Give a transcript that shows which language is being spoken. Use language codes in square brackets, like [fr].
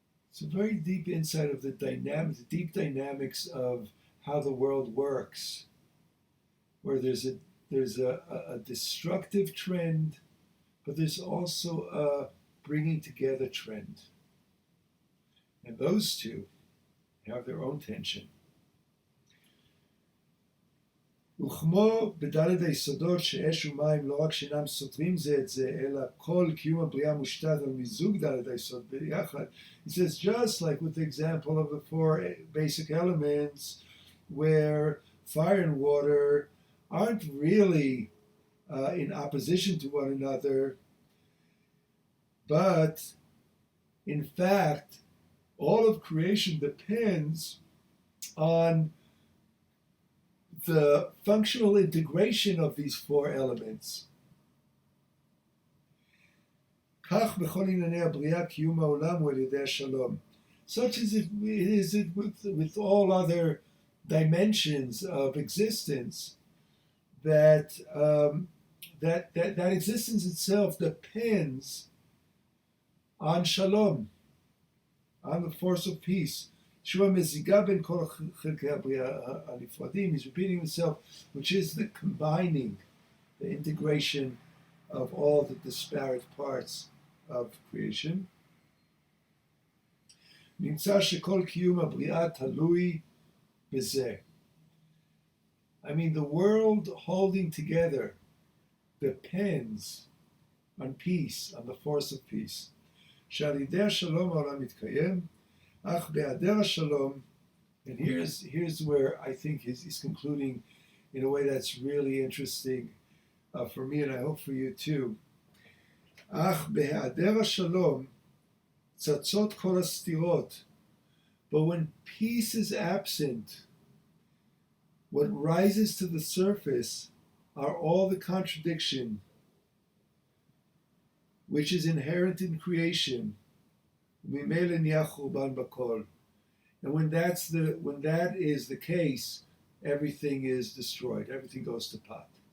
[en] It's a very deep insight of the deep dynamics of how the world works, where there's a destructive trend, but there's also a bringing together trend. And those two have their own tension. [he] וכמו בדלת היסודות שאש ומים לא רק שאינם סותרים זה את זה, אלא כל קיום הבריאה מושתת על מיזוג דלת היסוד ביחד. [en] He says, just like with the example of the 4 basic elements, where fire and water aren't really in opposition to one another, but in fact, all of creation depends on the functional integration of these 4 elements. [he] כך בכל ענייני הבריאה קיום העולם הוא על ידי השלום. [en] Such as it is it with all other dimensions of existence, that that existence itself depends on shalom, on the force of peace. [he] שהוא המזיגה בין כל חלקי הבריאה הנפרדים, [en] he's repeating himself, which is the combining, the integration of all the disparate parts of creation. [he] נמצא שכל קיום הבריאה תלוי בזה. [en] I mean, the world holding together depends on peace, on the force of peace. [he] שעל ידי השלום העולם מתקיים, אך בהיעדר השלום, [en] and here's where I think he's concluding in a way that's really interesting for me, and I hope for you too. [he] אך בהיעדר השלום צצות כל הסתירות. [en] But when peace is absent, what rises to the surface are all the contradiction which is inherent in creation. And when that is the case, everything is destroyed. Everything goes to pot.